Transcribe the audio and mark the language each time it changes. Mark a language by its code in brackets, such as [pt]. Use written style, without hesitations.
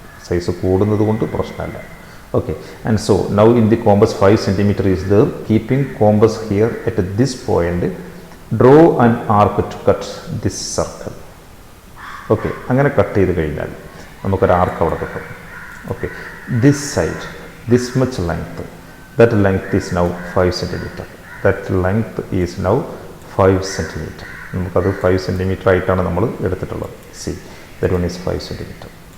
[ml] Size കൂടുന്നത് കൊണ്ട് പ്രശ്നമല്ല. [en] Okay. And so now in the compass 5 centimetre is there. Keeping compass here at this point draw an arc to cut this circle. Okay. [ml] അങ്ങനെ cut ചെയ്ത് കഴിഞ്ഞാൽ നമുക്കൊരു ആർക്ക് അവിടെ കിട്ടും. Okay. [en] This side, this much length, that length is now 5 centimeter. That length is now 5 centimeter. [ml] നമുക്കത് 5 centimetre ആയിട്ടാണ് നമ്മൾ എടുത്തിട്ടുള്ളത്. [en] See that one is 5 centimetre.